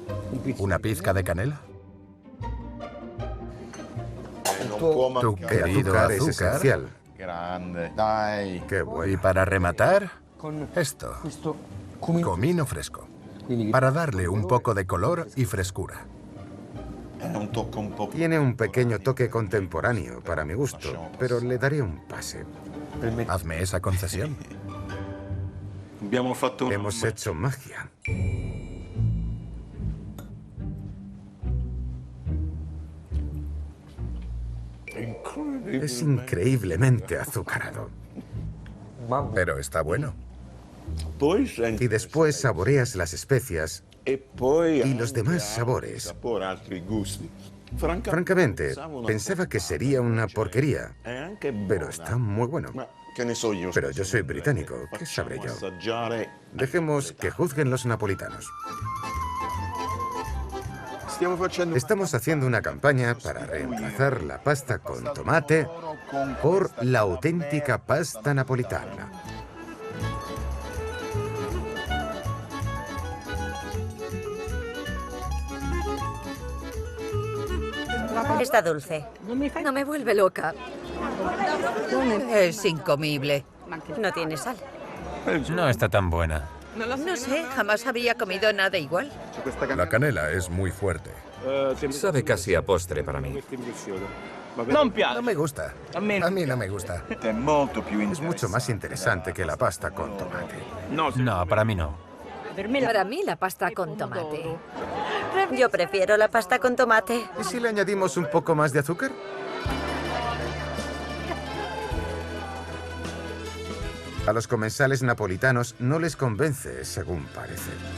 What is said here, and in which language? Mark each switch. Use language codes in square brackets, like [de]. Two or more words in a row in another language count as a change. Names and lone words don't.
[es] ¿Una pizca de canela? Tu El querido azúcar es azúcar. esencial. [it] Grande. Dai. [es] Qué Y bueno. para rematar, esto. Comino fresco. Para darle un poco de color y frescura. [it] È un tocco un po'. [es] Tiene un pequeño toque contemporáneo para mi gusto, pero le daré un pase. Hazme esa concesión. [it] Abbiamo fatto un... [es] Hemos hecho magia. Es increíblemente azucarado. Pero está bueno. [it] Poi senti [es] Y después saboreas las especias [it] e poi [es] y los [it] anche [es] demás [it] altri [es] sabores. [it] sapori, altri gusti. [es] Francamente, pensaba que sería una porquería, [it] È anche buona. [es] pero está muy bueno. [it] Ma che ne so io? [es] Pero yo soy británico, ¿qué sabré yo? [it] Assaggiare. [es] Dejemos que juzguen los napolitanos. [it] Stiamo facendo [es] Estamos haciendo una campaña para reemplazar la pasta con tomate por la auténtica pasta napolitana. Está dulce. No me vuelve loca. Es incomible. No tiene sal. No está tan buena. No sé, jamás había comido nada igual. La canela es muy fuerte. Sabe casi a postre para mí. No me gusta. A mí no me gusta. [it] è molto più [es] Es mucho más interesante que la pasta con tomate. No, para mí no. Para mí la pasta con tomate. Yo prefiero la pasta con tomate. ¿Y si le añadimos un poco más de azúcar? A los comensales napolitanos no les convence, según parece.